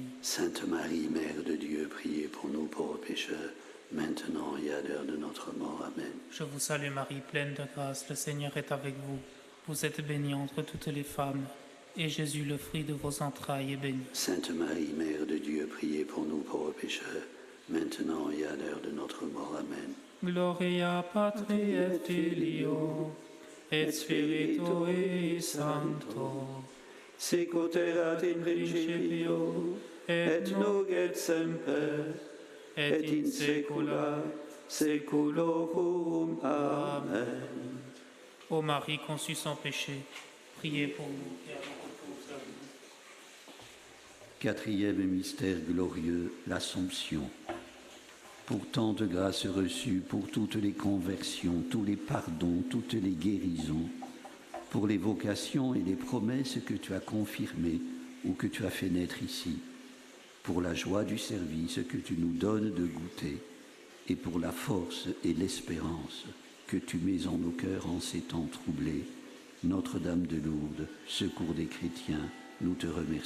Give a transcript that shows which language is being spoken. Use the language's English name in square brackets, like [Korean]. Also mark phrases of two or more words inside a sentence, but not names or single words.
[French] Sainte Marie, Mère de Dieu, priez pour nous pauvres pécheurs, maintenant et à l'heure de notre mort. Amen. Je vous salue Marie, pleine de grâce, le Seigneur est avec vous. Vous êtes bénie entre toutes les femmes, et Jésus, le fruit de vos entrailles, est béni. Sainte Marie, Mère de Dieu, priez pour nous pauvres pécheurs, maintenant et à l'heure de notre mort. Amen. [Latin] Gloria Patri et Filio et Spiritui Sancto, Secuter in principio et nunc et semper et in saecula saeculorum. Amen. [French] Ô Marie conçue sans péché, priez pour nous qui avons recours à vous. Quatrième mystère glorieux, l'Assomption. Pour tant de grâces reçues, pour toutes les conversions, tous les pardons, toutes les guérisons, pour les vocations et les promesses que tu as confirmées ou que tu as fait naître ici, pour la joie du service que tu nous donnes de goûter, et pour la force et l'espérance que tu mets en nos cœurs en ces temps troublés, Notre-Dame de Lourdes, secours des chrétiens, nous te remercions.